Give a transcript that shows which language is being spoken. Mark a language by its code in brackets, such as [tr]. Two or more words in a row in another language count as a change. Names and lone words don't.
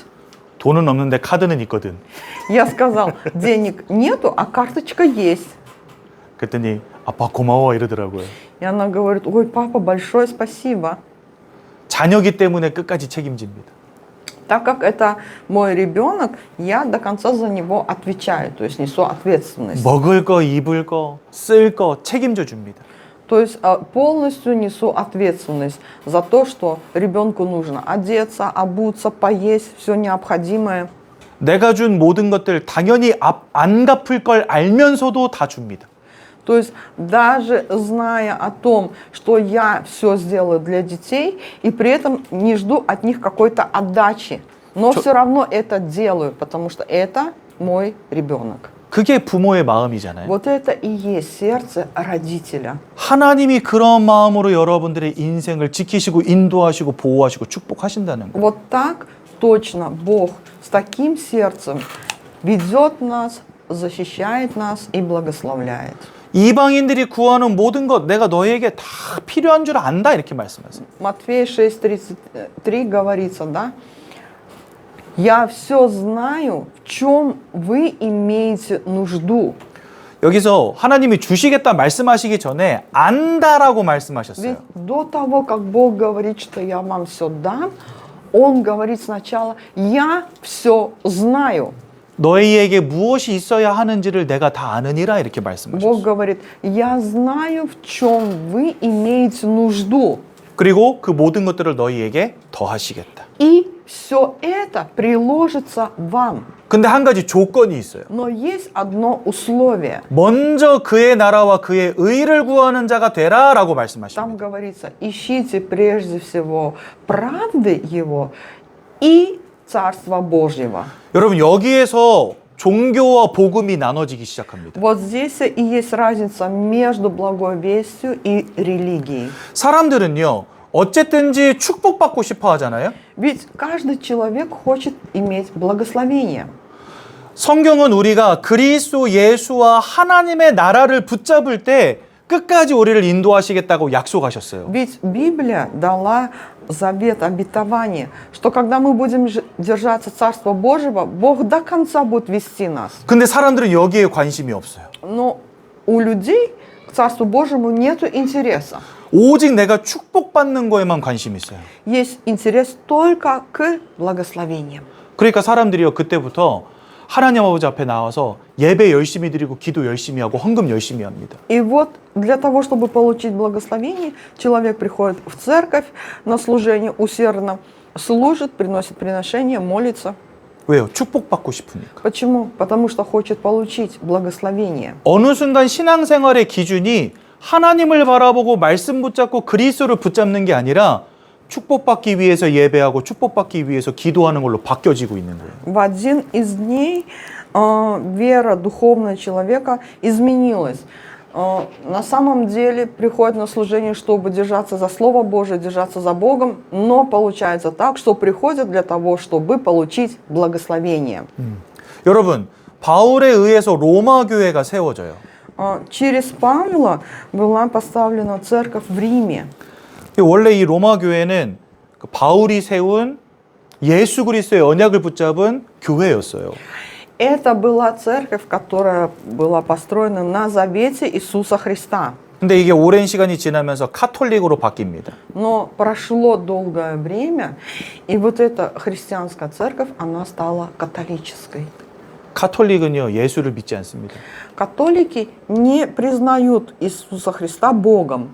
[ko] 돈은 없는데 카드는 있거든. [ru] Я сказал, денег нету, а карточка есть. [ko] 그랬더니 아빠 고마워 이러더라고요. [ru] И она говорит, ой, папа, большое спасибо. [ko] 자녀기 때문에 끝까지 책임집니다. [ru] Так как это мой ребенок, я до конца за него отвечаю, то есть несу ответственность. [ko] 먹을 거, 입을 거, 쓸 거 책임져 줍니다. [ru] То есть полностью несу ответственность за то, что ребенку нужно одеться, обуться, поесть, все необходимое. [ko] 내가 준 모든 것들 당연히 안 갚을 걸 알면서도 다 줍니다. [ru] То есть даже зная о том, что я все сделаю для детей, и при этом не жду от них какой-то отдачи, но все равно это делаю, потому что это мой ребенок. [ko] 그게 부모의 마음이잖아요. [ru] Вот это и есть сердце родителя. [ko] 하나님이 그런 마음으로 여러분들의 인생을 지키시고 인도하시고 보호하시고 축복하신다는 거예요. [ru] Вот так точно Бог с таким сердцем ведет нас, защищает нас и благословляет. [ko] 이방인들이 구하는 모든 것 내가 너희에게 다 필요한 줄 안다 이렇게 말씀하세요. [ru] Матфея 6:33 говорится, да? Я все знаю, в чем вы имеете нужду. [ko] 여기서 하나님이 주시겠다 말씀하시기 전에 안다라고 말씀하셨어요. [ru] Ведь до того, как Бог говорит, что я вам все дам, Он говорит сначала, я все знаю. [ko] 너희에게 무엇이 있어야 하는지를 내가 다 아느니라 이렇게 [ru] Бог [ko] 말씀하셨어요. [ru] говорит, я знаю, в чем вы имеете нужду. [ko] 그리고 그 모든 것들을 너희에게 더하시겠다. [ru] И все это приложится вам. [ko] 근데 한 가지 조건이 있어요. [ru] Но есть одно условие. [ko] 먼저 그의 나라와 그의 의를 구하는 자가 되라라고 말씀하십니다. [ru] Там говорится, ищите прежде всего правды Его и Царства Божьего. [ko] 여러분 여기에서 종교와 복음이 나눠지기 시작합니다. [ru] Вот здесь и есть разница между благой вестью и религией. [ko] 사람들은요. 어쨌든지 축복받고 싶어 하잖아요. [ru] Ведь каждый человек хочет иметь благословение. [ko] 성경은 우리가 그리스도 예수와 하나님의 나라를 붙잡을 때 끝까지 우리를 인도하시겠다고 약속하셨어요. [ru] Ведь Библия дала завет, обетование, что когда мы будем держаться Царства Божьего, Бог до конца будет вести нас. [ko] 근데 사람들은 여기에 관심이 없어요. [ru] Но у людей к Царству Божьему нет интереса. [ko] 오직 내가 축복받는 거에만 관심이 있어요. [ru] Есть интерес только к благословениям. [ko] 그러니까 사람들이요 그때부터 하나님 아버지 앞에 나와서 예배 열심히 드리고 기도 열심히 하고 헌금 열심히 합니다. [ru] И вот для того, чтобы получить благословение, человек приходит в церковь на служение усердно, служит, приносит приношения, молится. [ko] 왜요? 축복받고 싶으니까. [ru] Почему? Потому что хочет получить благословение. [ko] 어느 순간 신앙생활의 기준이 하나님을 바라보고 말씀 붙잡고 그리스도를 붙잡는 게 아니라 축복받기 위해서 예배하고 축복받기 위해서 기도하는 걸로 바뀌어지고 있는 거예요. [ru] В один из дней вера духовного человека изменилась. На самом деле приходит на служение, чтобы держаться за Слово Божие, держаться за Богом, но получается так, что приходят для того, чтобы получить благословение. [ko] 여러분, 바울에 의해서 로마 교회가 세워져요. [ru] Через Павла была поставлена церковь в Риме. [ko] 원래 이 로마 교회는 바울이 세운 예수 그리스도의 언약을 붙잡은 교회였어요. [ru] Это была церковь, которая была построена на завете Иисуса Христа. [ko] 근데 이게 오랜 시간이 지나면서 카톨릭으로 바뀝니다. [ru] Но прошло долгое время, и вот эта христианская церковь, она стала католической. [ko] 카톨릭은요 예수를 믿지 않습니다. [ru] Католики не признают Иисуса Христа Богом.